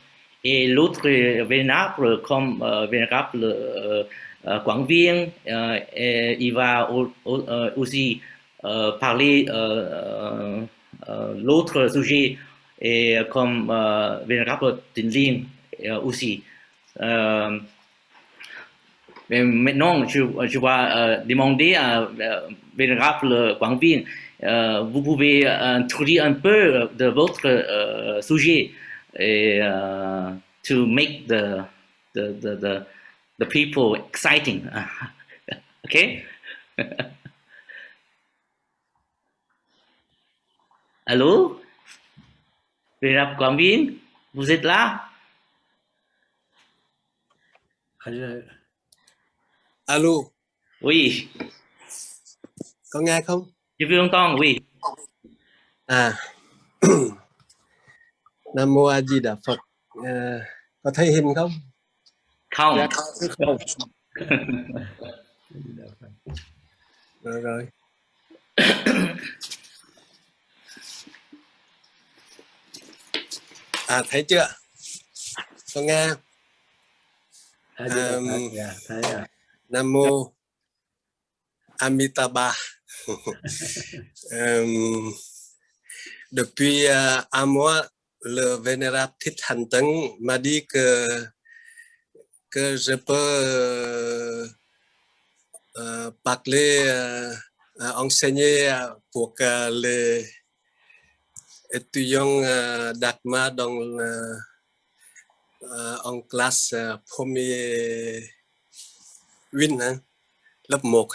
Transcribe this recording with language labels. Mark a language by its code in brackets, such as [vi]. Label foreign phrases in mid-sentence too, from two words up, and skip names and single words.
[fr] Et l'autre vénérable, comme vénérable Quảng Viên, il va aussi parler l'autre sujet et comme vénérable Tịnh Liên aussi. Euh, mais maintenant, je vais demander à Vénérable Quảng Viên, vous pouvez introduire un peu de votre sujet et [en] to make the people exciting. [fr] OK? Allô? Vénérable Quảng Viên, vous êtes là? Alo, Oui, [vi] có nghe không? [fr] je veux entendre, oui. À, [vi] Nam Mô A Di Đà Phật. Có thấy hình không? Không. Dạ không. Rồi rồi. À thấy chưa? Có nghe? Thấy rồi. Nam Mô Amitabha. [fr] Depuis un mois, le vénérable Thích Hành Tấn m'a dit que je peux parler, enseigner pour les étudiants d'Atma en classe premier Win, hein, lớp 1.